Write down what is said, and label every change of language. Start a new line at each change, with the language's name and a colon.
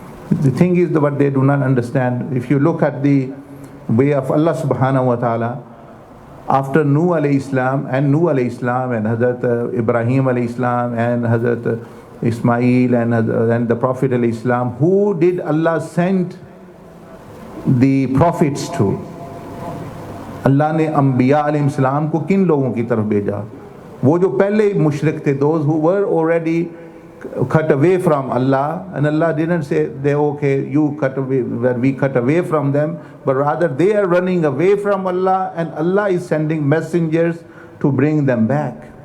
English: The thing is that what they do not understand, if you look at the way of Allah subhanahu wa ta'ala, after Nuh alayhi salam and Hazrat Ibrahim alayhi salam and Hazrat Ismail and the Prophet alayhi salam, who did Allah send the prophets to?
Hindi: अल्लाह ने अम्बिया अलैहिस्सलाम को किन लोगों की तरफ भेजा? वो जो पहले मुशरिक थे,
English: those who were already cut away from Allah, and Allah didn't say they okay, you cut away, where we cut away from them, but rather they are running away from Allah, and Allah is sending messengers to bring them back.